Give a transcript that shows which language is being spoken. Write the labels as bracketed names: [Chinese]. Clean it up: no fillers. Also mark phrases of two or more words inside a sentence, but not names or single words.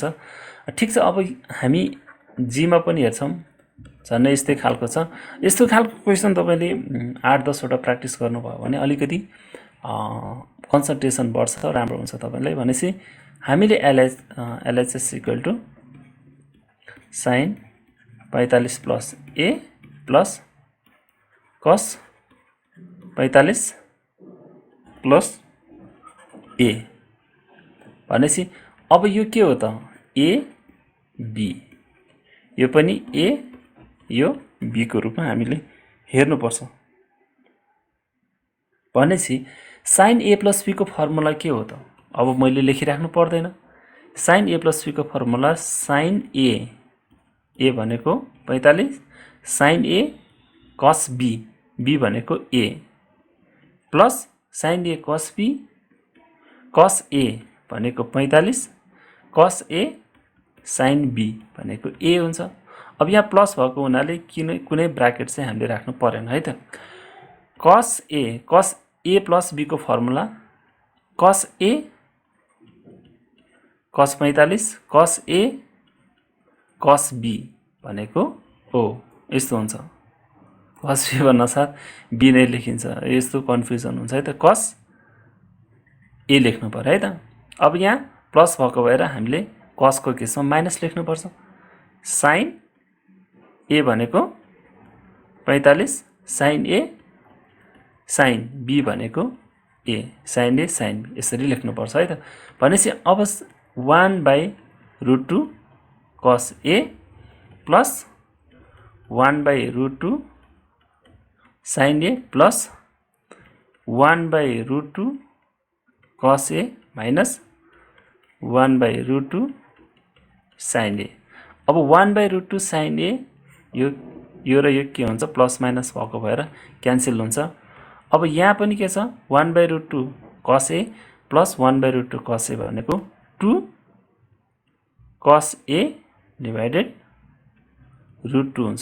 [Nepali] ठीक छ, अब हामी जी मा पनि हेर्छौं, झन् यस्तै खालको छ। यस्तो खालको क्वेशन तपाईले 8-10 वटा प्र्याक्टिस गर्नुभयो भने अलिकति कन्सन्ट्रेसन बढ्छ, राम्रो हुन्छ तपाईलाई। भनेपछि हामीले [English] LHS equal to sin 45 plus A plus cos 45 plus A [Nepali] भनेपछि अब यो के हो त, A B, यो पनि A यो B को रूपमा हामीले हेर्नुपर्छ। भनेपछि sin A प्लस B को फर्मुला के हो त, अब मैले लेखिराख्नु पर्दैन। sin A प्लस B को फर्मुला sin A भनेको 45 sin A cos B, B भनेको A प्लस sin A cos B cos A भनेको 45 cos A sin B भनेको A हुन्छ। अब यहाँ प्लस भएको हुनाले कुनै ब्र्याकेट चाहिँ हामीले राख्नु पर्दैन है त। cos A प्लस B को फर्मुला cos A cos 45 cos A cos B भनेको हो, यस्तो हुन्छ। cos B भन्न साथ B नै लेखिन्छ, यस्तो कन्फ्युजन हुन्छ है त। cos A लेख्नु पर्यो है त। अब यहाँ प्लस भएको भएर हामीले cos को केसमा माइनस लेख्नु पर्छ। sin A भनेको 45 sin A sin B भनेको A, sin A sin B यसरी लेख्नु पर्छ है त। भनेपछि अब [English] 1/√2 cos A plus 1/√2 sin A plus 1/√2 cos A minus 1/√2 sin A. [Nepali] अब 1/√2 sin A यो र यो के हुन्छ, प्लस माइनस भएको भएर क्यान्सल हुन्छ। अब यहाँ पनि के छ, 1/√2 cos A प्लस 1/√2 cos A भनेको 2 cos A डिभाइडेड √2 हुन्छ।